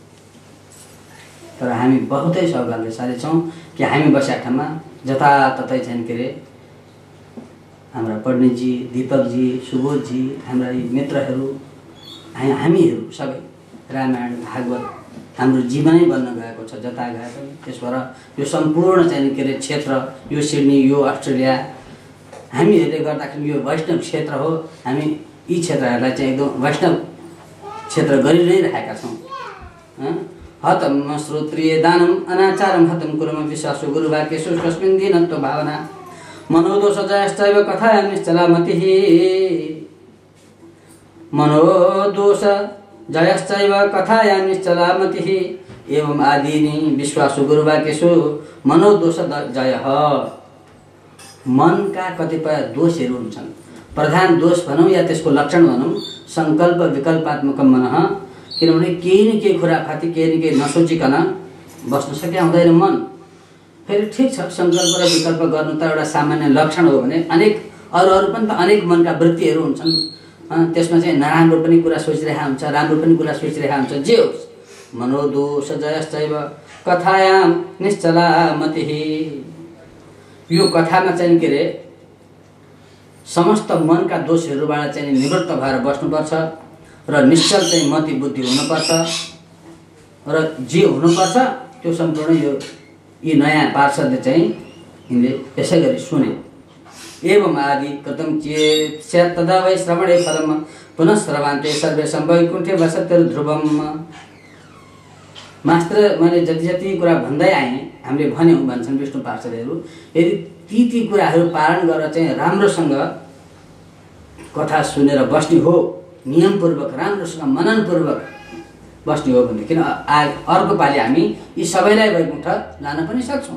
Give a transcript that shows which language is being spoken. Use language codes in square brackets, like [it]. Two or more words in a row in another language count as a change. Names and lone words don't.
[ne] तर हामी बहुतै सौभाग्यशाली छौँ कि हामी बसेका ठाउँमा जताततै चाहिँ के अरे हाम्रा पण्डितजी, दीपकजी, सुबोधजी, हाम्रा यी मित्रहरू, हामीहरू सबै रामायण भागवत हाम्रो जीवनै बन्न गएको छ जता गए पनि। त्यसबाट यो सम्पूर्ण चाहिँ के अरे क्षेत्र, यो सिडनी, यो अस्ट्रेलिया हामीहरूले गर्दाखेरि यो वैष्णव क्षेत्र हो। हामी यी क्षेत्रहरूलाई चाहिँ एकदम वैष्णव क्षेत्र गरि नै रहेका छौँ। [sa] हतं श्रोत्रिय दानम अनाचारम हतं कुर्म विश्वासो गुरुवाक्येषु स्वस्मिन् दीनत्व भावना मनोदोष जयश्चैव कथायां निश्चला मतिः। मनोदोष जयश्चैव कथायां निश्चला मतिः एवं आदीनि विश्वासो गुरुवाक्येषु मनोदोष जयः। [ne] मनका कतिपय दोषहरू हुन्छन्, प्रधान दोष भनौँ या त्यसको लक्षण भनौँ [sa] सङ्कल्प विकल्पात्मक मनः। [ne] किनभने केही न केही खुराफाती, केही न केही नसोचिकन बस्न सकिया हुँदैन मन। फेरि ठिक छ, सङ्कल्प र विकल्प गर्नु त एउटा सामान्य लक्षण हो भने अनेक अरू पनि त अनेक मनका वृत्तिहरू हुन्छन्। त्यसमा चाहिँ नराम्रो पनि कुरा सोचिरहेका हुन्छ, राम्रो पनि कुरा सोचिरहेका हुन्छ, जे होस्। [sa] मनोदोष जयश्चैव कथायां निश्चला मतिः। [ne] यो कथामा चाहिँ के अरे समस्त मनका दोषहरूबाट चाहिँ निवृत्त भएर बस्नुपर्छ र निश्चल चाहिँ मति बुद्धि हुनुपर्छ र जे हुनुपर्छ त्यो सम्पूर्ण यी नयाँ पार्षदले चाहिँ यिनले यसै गरी सुने। [sa] एवं आदि कृतं चेत् स्यात् तदा वै श्रवणे फलम पुनः श्रवान्ते सर्वेषां वैकुण्ठे वसत्यर्ध्रुवम्। [ne] मास्टर मैले जति कुरा भन्दै आएँ, हामीले भन्यौँ भन्छन् विष्णु पार्षदहरू, यदि ती कुराहरू पालन गरेर चाहिँ राम्रोसँग कथा सुनेर बस्ने हो, नियमपूर्वक राम्रोसँग मननपूर्वक बस्ने हो भनेदेखि अर्को पालि हामी यी सबैलाई वैकुण्ठ लान पनि सक्छौँ।